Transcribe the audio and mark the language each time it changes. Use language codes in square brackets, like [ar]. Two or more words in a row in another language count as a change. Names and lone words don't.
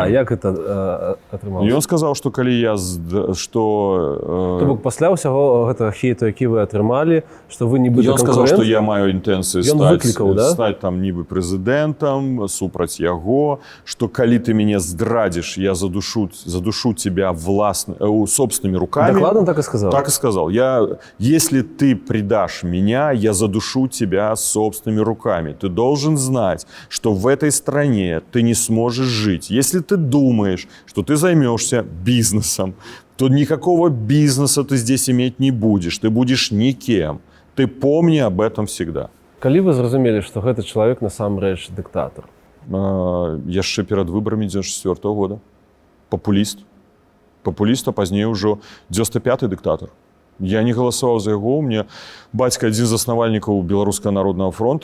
[be] Да, як гэта атрымалася? І ён сказаў, што калі я... То бок пасля ўсяго гэтага хейту, які вы атрымалі, што вы нібыта конкурент... Ён сказаў, што я маю інтэнцыю стаць там нібы прэзідэнтам, супраць яго, што калі ты мяне здрадзіш, я задушу [ru] тебя собственными руками. Докладно так и сказал? Так и сказал. Если ты предашь меня, я задушу тебя собственными руками. Ты должен знать, что в этой стране ты не сможешь жить. Если ты думаешь, что ты займешься бизнесом, то никакого бизнеса ты здесь иметь не будешь. Ты будешь никем. Ты помни об этом всегда. [be] Калі вы зразумелі, што гэты чалавек насамрэч дыктатар? Яшчэ перад выбарамі 94-го года. Популіст. Популіст, а пазней ужо 95-й дыктатар. Я не галасаваў за яго. [ru] У меня [be] бацька адзін з заснавальнікаў Беларускага народнага фронта.